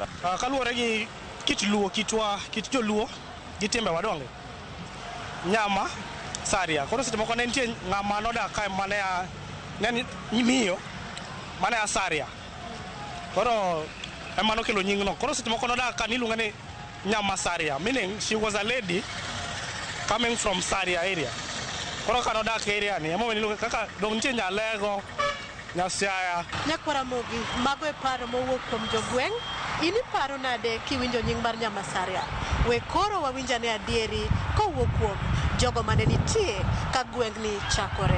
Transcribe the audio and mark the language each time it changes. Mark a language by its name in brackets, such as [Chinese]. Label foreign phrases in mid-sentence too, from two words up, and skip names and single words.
[Luo (Kenya and Tanzania)] Kaluwore gi kit luo, kit joluo gi timbe wadonge Nyamasaria. Koro seche moko ne nitie ng'ama nodak kae mane miyo mane Saria. Koro ema nokelo nyingno. Koro seche moko nodak ka niluonge ni Nyamasaria, [English] meaning she was a lady coming from Saria area. [Luo (Kenya and Tanzania)] Koro ka nodak area ni ema niluonge kaka dong nitie Nyalego, Nyasiaya. Ramogi mago e paro mowuok kuom jogweng'. Ini paro nade kiwinjo nying mar Nyamasaria? We koro wawinjane adieri kowuok kuom jogo mane nitie ka gweng' ni chakore.